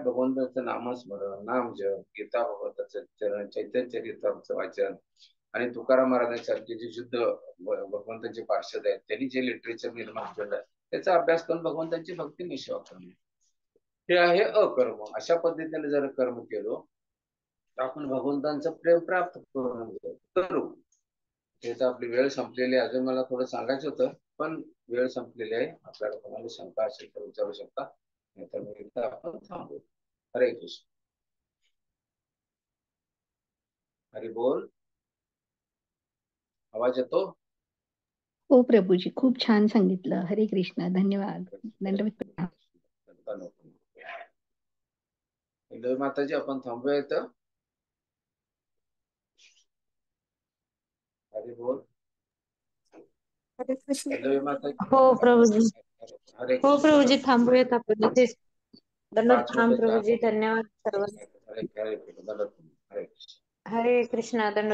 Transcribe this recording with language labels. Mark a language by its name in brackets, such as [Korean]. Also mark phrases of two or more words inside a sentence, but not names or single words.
[Marathi] भगवंताचं नामस्मरण, नामजप, गीता भगवंताचं चैतन्य चरित्राचं वाचन, आणि तुकाराम महाराजांसारखे जे शुद्ध भगवंतांचे पार्षद आहेत त्यांनी जे लिटरेचर निर्माण केलं आहे त्याचा अभ्यास करून भगवंतांची भक्तिमय सेवा करणे, हे आहे अकर्म. अशा पद्धतीने जर कर्म केलो तर आपण भगवंतांचं प्रेम प्राप्त करू. त्याचा आपली वेळ संपलेली आहे. अजून मला थोडं सांगायचं होतं पण वेळ संपलेली आहे. आपल्याला कोणाला शंका असेल तर विचारू शकता, नाहीतर मग एकदा आपण थांबू. हरे कृष्ण. हरी बोल. आवाज येतो? हो प्रभूजी, खूप छान सांगितलं. हरे कृष्ण. धन्यवाद. दंडवत. माताजी आपण थांबूया इथं. हरी बोल. हरे कृष्ण. हो प्रभूजी. हरे हो कृष्ण. प्रभूजी, थांबूयात आपण इथेच. दंडवत 5 प्रणाम मिनिटं प्रभूजी. धन्यवाद सर्वांना. हरे कृष्ण. हरे कृष्णा. दंडवत.